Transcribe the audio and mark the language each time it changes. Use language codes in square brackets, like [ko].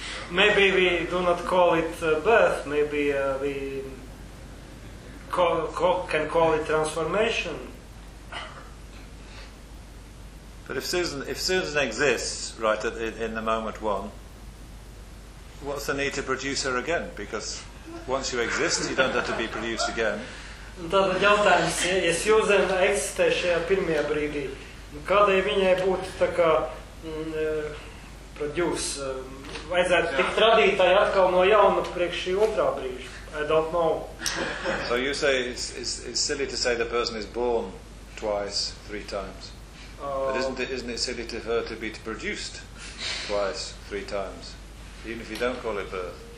[en] Maybe we do not call it birth, maybe we can call it transformation. But if Susan exists right in the moment one, what's the need to produce her again? Because once you exist, you don't have to be produced again. [lv] Tātad jautājums, ja Susan eksistē šajā pirmajā brīdī, kādai viņai būtu tā kā produce? Vajadzētu tikt radītāji atkal no jauna priekš šī otrā brīža? [en] I don't know. So you say it's silly to say the person is born twice, three times. But isn't it silly to her to be produced twice, three times, even if you don't call it birth?